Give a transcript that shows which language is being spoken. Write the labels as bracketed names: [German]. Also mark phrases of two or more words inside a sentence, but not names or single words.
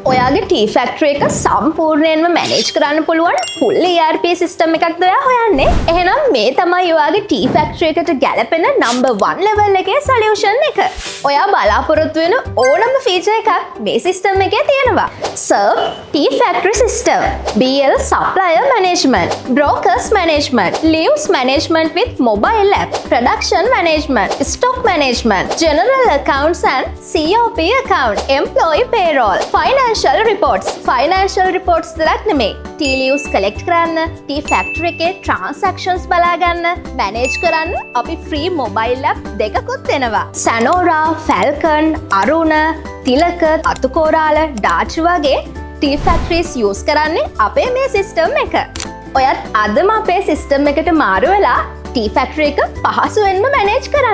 [Sinhala] ඔයාගේ [English] tea factory [Sinhala] එක සම්පූර්ණයෙන්ම මැනේජ් කරන්න පුළුවන් [English] full ERP system [Sinhala] එකක්ද ඔයා හොයන්නේ? එහෙනම් මේ තමයි ඔයාගේ [English] tea factory [Sinhala] එකට ගැලපෙන [English] number 1 level [Sinhala] එකේ සොලියුෂන් එක. ඔයා බලාපොරොත්තු වෙන ඕනම ෆීචර් එකක් මේ සිස්ටම් එකේ තියෙනවා. [English] Serve tea factory system, BL supplier management, brokers management, leaves management with mobile app, production management, stock management, general accounts and COP account, employee payroll, financial reports [Sinhala] දලක් නෙමෙයි. [English] tea leaves collect කරන්න, tea factory එකේ transactions [Sinhala] බලා ගන්න, [English] manage [Sinhala] කරන්න අපි [English] free mobile app [Sinhala] දෙකකුත් දෙනවා. Sanora, Falcon, Aruna, තිලක, අතුකෝරාල, ඩාච් වගේ [English] tea factories use [Sinhala] කරන්නේ අපේ මේ සිස්ටම් එක. ඔයත් අදම අපේ සිස්ටම් එකට මාරු වෙලා [English] tea factory [Sinhala] එක පහසුවෙන්ම මැනේජ් කරන්න.